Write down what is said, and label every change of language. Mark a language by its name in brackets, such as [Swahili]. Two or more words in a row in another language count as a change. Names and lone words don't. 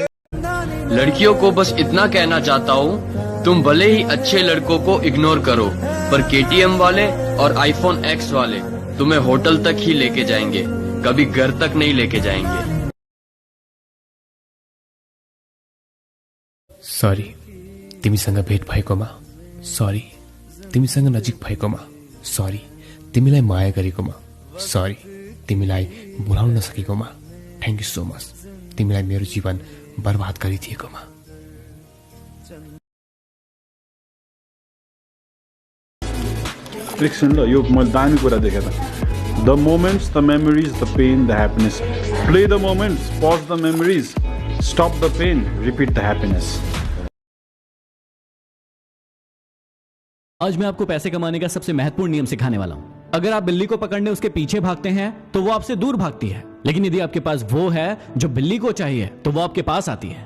[Hindi] लड़कियों को बस इतना कहना चाहता हूँ, तुम भले ही अच्छे लड़कों को इग्नोर करो, पर KTM वाले और iPhone X वाले तुम्हें होटल तक ही लेके जाएंगे, कभी घर तक नहीं लेके जाएंगे। [Nepali] सॉरी तिमीसँग भेट भएकोमा, सॉरी तिमीसँग नजिक भएकोमा, सॉरी तिमीलाई माया गरेकोमा, सॉरी तिमीलाई बोलाउन नसकेकोमा, [English] thank you so much [Nepali] तिमीलाई मेरो जीवन बर्बाद गरिदिएकोमा। एकछिन ल, यो मैले दामी कुरा देखेँ त। [English] the moments, the memories, the pain, the happiness. play the moments, pause the memories, stop the pain, repeat the happiness. [Hindi] आज मैं आपको पैसे कमाने का सबसे महत्वपूर्ण नियम सिखाने वाला हूं। अगर आप बिल्ली को पकड़ने उसके पीछे भागते हैं तो वो आपसे दूर भागती है, लेकिन यदि आपके पास वो है जो बिल्ली को चाहिए तो वो आपके पास आती है।